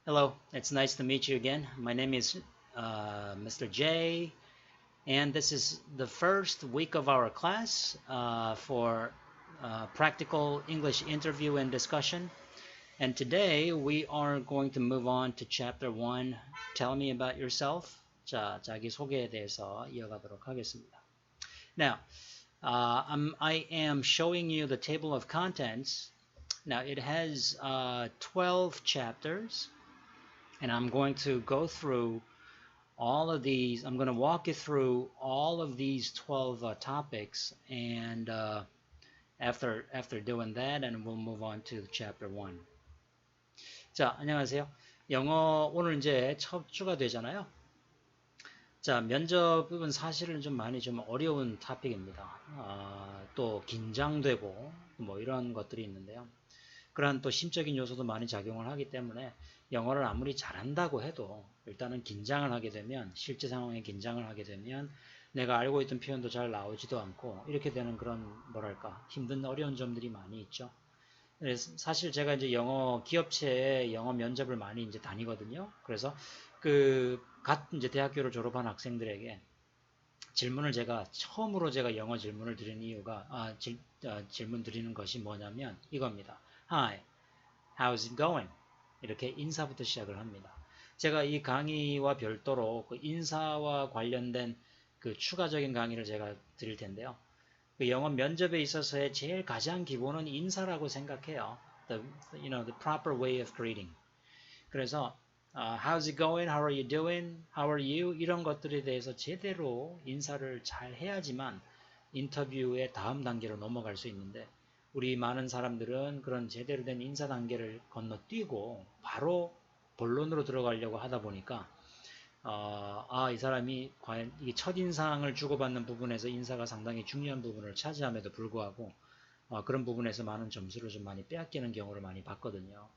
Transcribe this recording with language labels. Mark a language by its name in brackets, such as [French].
[English] Hello, it's nice to meet you again. My name is Mr. J, and this is the first week of our class for practical English interview and discussion. And today we are going to move on to chapter 1. Tell me about yourself. [Korean] 자, 자기 소개에 대해서 이어가도록 하겠습니다. [English] Now, I am showing you the table of contents. Now, it has 12 chapters. And I'm going to go through all of these. I'm going to walk you through all of these 12 topics, and after doing that, and we'll move on to chapter 1. [Korean] 자, 안녕하세요. 영어 오늘 이제 첫 주가 되잖아요. 자, 면접은 사실은 좀 많이 좀 어려운 토픽입니다. 또 긴장되고 뭐 이런 것들이 있는데요. 그러한 또 심적인 요소도 많이 작용을 하기 때문에 영어를 아무리 잘한다고 해도 일단은 긴장을 하게 되면 실제 상황에 긴장을 하게 되면 내가 알고 있던 표현도 잘 나오지도 않고 이렇게 되는 그런 뭐랄까 힘든 어려운 점들이 많이 있죠. 그래서 사실 제가 이제 영어 기업체에 영어 면접을 많이 이제 다니거든요. 그래서 갓 이제 대학교를 졸업한 학생들에게 질문을 처음으로 제가 영어 질문을 드리는 이유가 질문 드리는 것이 뭐냐면 이겁니다. [English] Hi, how's it going? [Korean] 이렇게 인사부터 시작을 합니다. 제가 이 강의와 별도로 그 인사와 관련된 그 추가적인 강의를 제가 드릴 텐데요. 그 영어 면접에 있어서의 제일 가장 기본은 인사라고 생각해요. [English] the proper way of greeting. 그래서 how's it going? How are you doing? How are you? [Korean] 이런 것들에 대해서 제대로 인사를 잘 해야지만 인터뷰의 다음 단계로 넘어갈 수 있는데 우리 많은 사람들은 그런 제대로 된 인사 단계를 건너뛰고 바로 본론으로 들어가려고 하다 보니까 이 사람이 과연 이 첫인상을 주고받는 부분에서 인사가 상당히 중요한 부분을 차지함에도 불구하고 그런 부분에서 많은 점수를 좀 많이 빼앗기는 경우를 많이 봤거든요.